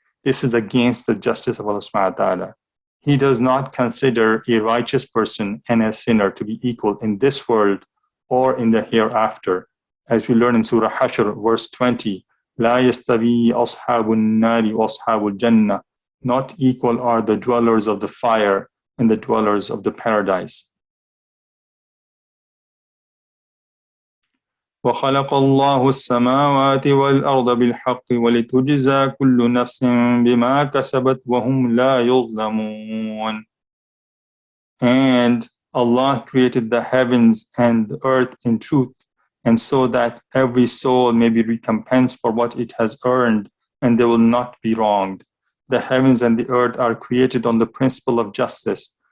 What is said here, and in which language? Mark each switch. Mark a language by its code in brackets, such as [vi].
[en] This is against the justice of Allah subhanahu wa ta'ala. He does not consider a righteous person and a sinner to be equal in this world or in the hereafter. As we learn in Surah Hashr, verse 20, [ar] لا يستوي أصحاب النار وأصحاب الجنة. [en] Not equal are the dwellers of the fire and the dwellers of the paradise. [ar] وخلق الله السماوات والأرض بالحق ولتجزى كل نفس بما كسبت وهم لا يظلمون. [en] And Allah created the heavens and the earth in truth, and so that every soul may be recompensed for what it has earned, and they will not be wronged. The heavens and the earth are created on the principle of justice.